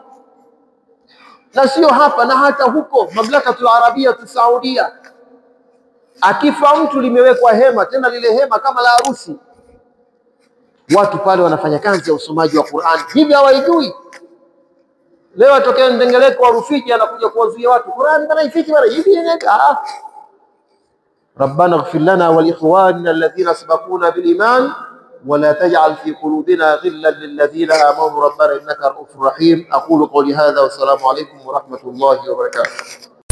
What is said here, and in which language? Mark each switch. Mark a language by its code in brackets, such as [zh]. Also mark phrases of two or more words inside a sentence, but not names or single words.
[sw] Na sio hapa, na hata huko Mamlakatul Arabia Saudia, akifa mtu limewekwa hema, tena lile hema kama la harusi, watu pale wanafanya kazi ya usomaji wa Qur'an. Hivi hawaijui? Leo atokea Ndengeleko wa Rufiji anakuja kuwazuia watu Qur'an bana ifiki bana hivi inaenda. [ar] ربنا اغفر لنا ولإخواننا الذين سبقونا بالإيمان ولا تجعل في قلوبنا غلا للذين آمنوا ربنا إنك رؤوف رحيم. أقول قولي هذا والسلام عليكم ورحمة الله وبركاته.